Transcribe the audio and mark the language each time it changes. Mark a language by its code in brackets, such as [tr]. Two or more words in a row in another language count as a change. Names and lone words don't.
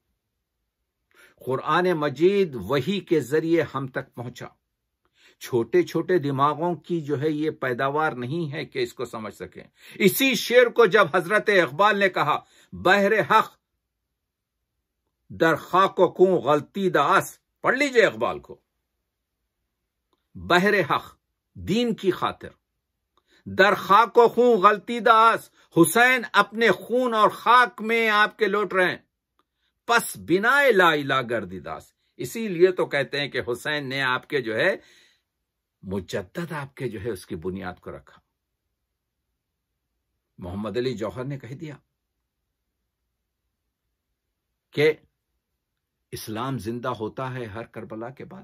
[ur] قرآن مجید وحی کے ذریعے ہم تک پہنچا. چھوٹے چھوٹے دماغوں کی جو ہے یہ پیداوار نہیں ہے کہ اس کو سمجھ سکیں. اسی شعر کو جب حضرت اقبال نے کہا [fa] بہر حق در خاک و کوں غلطی داس، [ur] پڑھ لیجئے اقبال کو. [fa] بہر حق، [ur] دین کی خاطر، [fa] در خاک و خون غلطی داس، [ur] حسین اپنے خون اور خاک میں آپ کے لوٹ رہے ہیں. [fa] پس بنا لا الہ گردی داس. [ur] اسی لیے تو کہتے ہیں کہ حسین نے آپ کے جو ہے مجدد آپ کے جو ہے اس کی بنیاد کو رکھا. محمد علی جوہر نے کہہ دیا کہ اسلام زندہ ہوتا ہے ہر کربلا کے بعد.